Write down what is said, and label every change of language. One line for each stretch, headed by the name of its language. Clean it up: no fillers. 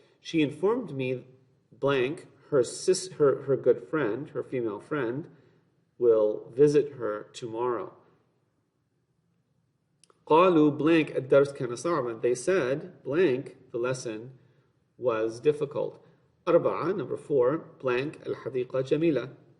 English: She informed me blank her good friend, her female friend, will visit her tomorrow.
Arabic: قالوا blank الدرس كان صعبا.
English: They said blank the lesson was difficult.
Arabic: أربعة,
English: number 4,
Arabic: blank الحديقة جميلة.